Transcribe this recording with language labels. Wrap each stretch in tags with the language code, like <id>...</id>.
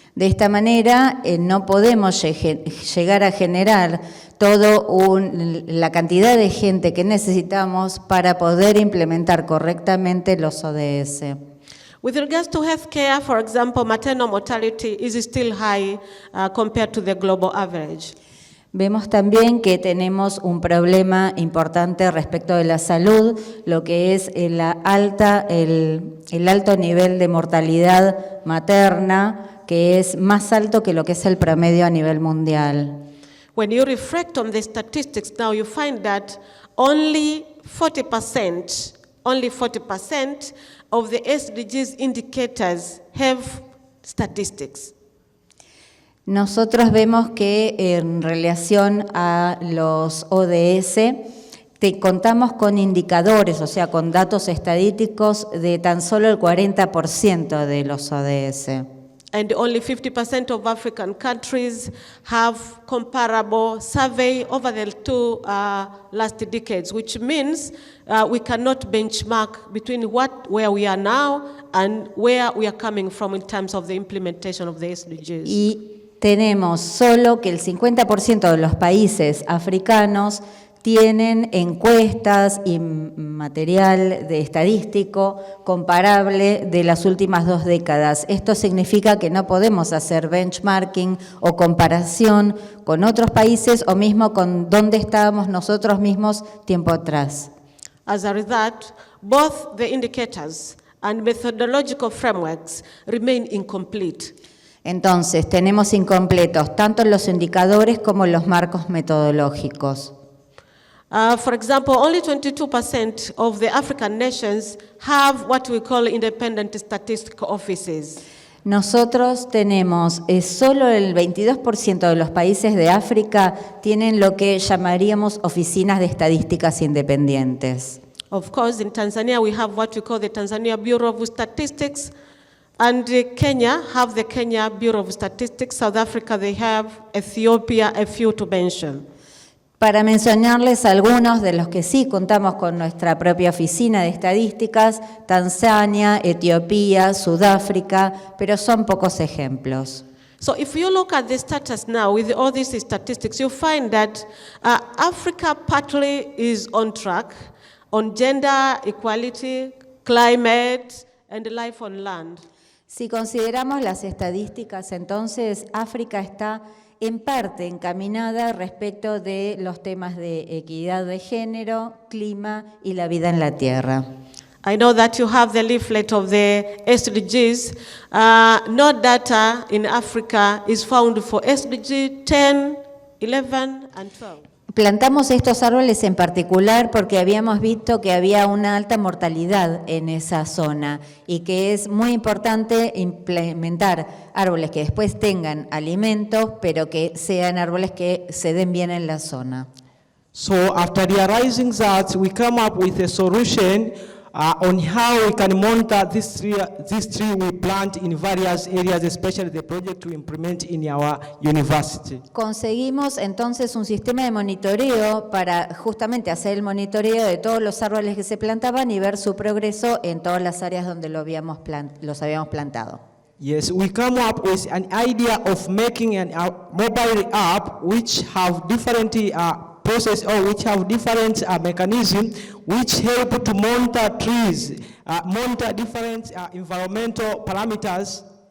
<es>De esta manera no podemos llegar a generar la cantidad de gente que necesitamos para poder implementar correctamente los ODS.</es> <en>With regards to healthcare, for example, maternal mortality is still high compared to the global average.</en> <es>Vemos también que tenemos un problema importante respecto de la salud, lo que es el alto nivel de mortalidad materna, que es más alto que lo que es el promedio a nivel mundial.</es> <en>When you reflect on the statistics now, you find that only 40% of the SDGs indicators have statistics.</en> <es>Nosotros vemos que en relación a los ODS contamos con indicadores, o sea, con datos estadísticos de tan solo el 40% de los ODS.</es> <en>And only 50% of African countries have comparable survey over the two last decades, which means we cannot benchmark between where we are now and where we are coming from in terms of the implementation of the SDGs.</en> <es>Y tenemos solo que el 50% de los países africanos tienen encuestas y material estadístico comparable de las últimas 2 décadas. Esto significa que no podemos hacer benchmarking o comparación con otros países o mismo con dónde estábamos nosotros mismos tiempo atrás.</es> <en>As a result, both the indicators and methodological frameworks remain incomplete.</en> <es>Entonces, tenemos incompletos tanto los indicadores como los marcos metodológicos.</es> <en>For example, only 22% of the African nations have what we call independent statistical offices.</en> <es>Nosotros tenemos, solo el 22% de los países de África tienen lo que llamaríamos oficinas de estadísticas independientes.</es> <en>Of course, in Tanzania we have what we call the Tanzania Bureau of Statistics, and Kenya have the Kenya Bureau of Statistics. South Africa they have, Ethiopia, a few to mention.</en> <es>Para mencionarles algunos de los que sí contamos con nuestra propia oficina de estadísticas, Tanzania, Etiopía, Sudáfrica, pero son pocos ejemplos.</es> <en>So if you look at the status now with all these statistics, you find that Africa partly is on track on gender equality, climate, and life on land.</en> <es>Si consideramos las estadísticas, entonces África está en parte encaminada respecto de los temas de equidad de género, clima y la vida en la tierra.</es> <en>I know that you have the leaflet of the SDGs. No data in Africa is found for SDG 10, 11, and 12.</en> <es>Plantamos estos árboles en particular porque habíamos visto que había una alta mortalidad en esa zona y que es muy importante implementar árboles que después tengan alimentos, pero que sean árboles que se den bien en la zona.</es> <en>So after realizing that, we come up with a solution on how we can monitor this tree we plant in various areas, especially the project we implement in our university.</en> <es>Conseguimos entonces un sistema de monitoreo para justamente hacer el monitoreo de todos los árboles que se plantaban y ver su progreso en todas las áreas donde los habíamos plantado.</es> <en>Yes, we come up with an idea of making a mobile app which have different process or which have different mechanisms which help to monitor trees, monitor different environmental parameters.</en>